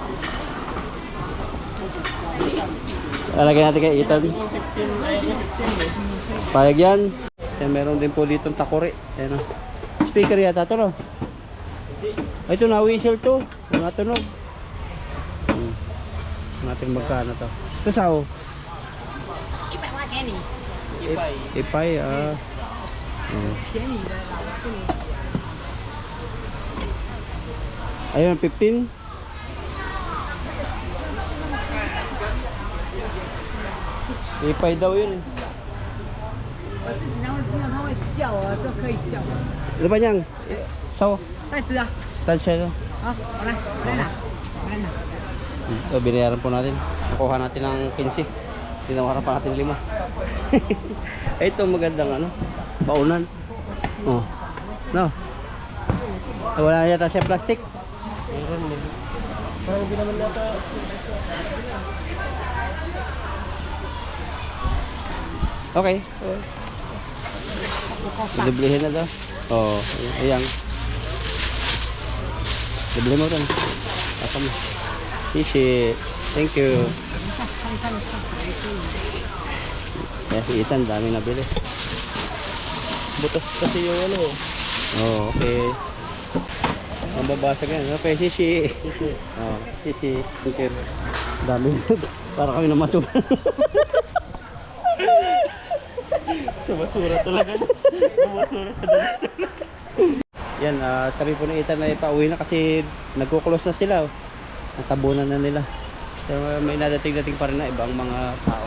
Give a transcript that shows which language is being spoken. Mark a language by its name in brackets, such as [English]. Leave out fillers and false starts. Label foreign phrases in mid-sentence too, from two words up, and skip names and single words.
[Filipino] Lalagay natin kay Ethan. 15, ay 15 eh. Payag yan. Yan, meron din po dito takore. Ayan o. Speaker yata to no? Ay, ito na whistle to. Natunog. Natin magkano to. Kasaw. [Chinese] 100 块给你， [Filipino] Ipay. Ipay ah. [Chinese] 便宜的啦，我跟你讲。 [Filipino] Ayun, 15. Ipay daw yun. [Chinese] 我自己拿回听到它会叫啊，就可以叫。 [Filipino] Ano ba niyang? Saw. [Chinese] 袋子啊， [Filipino] Touch siya. [Chinese] 好，我来，我来拿，我来拿。 [Filipino] So, binayaran po natin. Nakuha natin ng 15. Tinawaran pa natin 5. Ito magandang ano, baunan. Oh. No. Wala yata siya plastic. Meron eh. Parang hindi naman nata. Okay. Diblehin na daw. Oh, ayan. Diblehin mo rin. Asa mo. Shishi. [English] Thank you. [Filipino] Kaya si Ethan, dami nabili. Butas kasi yung ano eh. Oh, okay. Ang babasag yan. Okay, shishi. Oh, shishi. [English] Thank you. [Filipino] Dami. Para kami na masura. Sumasura talaga. Sumasura talaga. Yan, sabi po ni Ethan na ipauwi na kasi nagkukulos na sila. Natabunan na nila. Pero may nadating-dating pa rin na ibang mga tao.